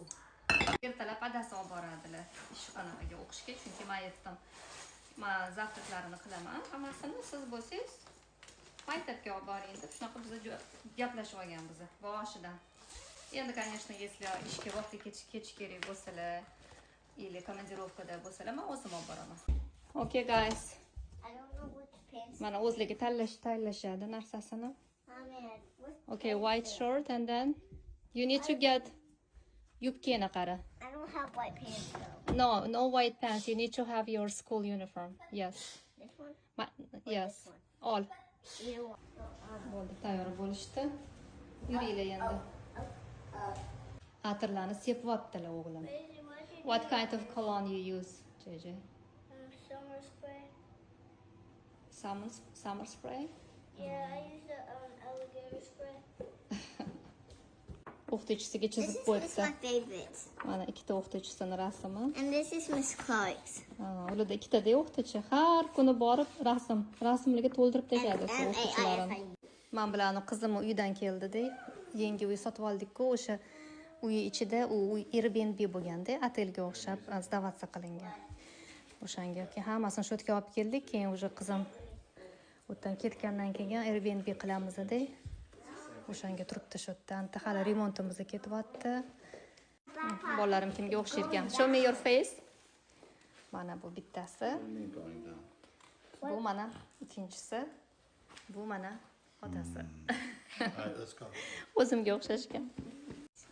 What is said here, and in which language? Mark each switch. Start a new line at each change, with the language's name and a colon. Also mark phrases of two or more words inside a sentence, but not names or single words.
Uzbek: Ertalab adasi olib boradilar anaqaga o'qishga, chunki men aytdim, men zavtraklarini qilaman, hammasini siz bo'lsangiz maktabga olib boring deb shunaqa biz gaplashib olganmiz boshidan. Endi,
Russian: конечно, если
Uzbek: ishga vaqtga ketish kerak bo'lsalar, или komandirovkada bo'lsalar, men o'zim olib boraman.
English: Okay guys.
Uzbek: Mana o'zligi tanlashadi narsasini.
English: Okay, white shirt and then you need to get
Uzbek: yubkani qara.
English: I don't have white pants though. No white pants. You need to have your school uniform. Yes. This one? Yes. This one? All. Either one.
Uzbek: Bo'ldi, tayyor bo'lishdi. Yuringlar endi. Atirlarni sepyaptilar o'g'lim.
English: What kind of cologne you use, JJ? Summer spray. Summer spray? Yeah, I use the alligator spray.
Uzbek: O'qituvchisiga
English: This
Uzbek: chizib
English: is
Uzbek: qo'yibdi.
English: my favorite.
Uzbek: Mana ikkita o'qituvchisini rasmi.
English: And this is Miss Clark's.
Uzbek: Ularda ikkita o'qituvchi har kuni borib rasmlarga to'ldirib tashadi o'qituvchilarim. Men bilan qizim uydan keldi-da, yangi uy sotib oldik-ku, o'sha uy ichida u Airbnb bo'lganda, otelga o'xshab sdavatsiya qilingan. O'shanga keyin hammasini shu yerga olib keldik, keyin o'sha qizim o'tdan ketgandan keyin Airbnb qilamiz-da. O'shanga turibdi shu yerda. Anta hali remontimiz ketyapti. Bolalarim kimga o'xshaygan?
English: Show me your face.
Uzbek: Mana bu bittasi. Bu mana ikkinchisi. Bu mana otasi.
English: All right, let's go.
Uzbek: O'zimga o'xshashgan.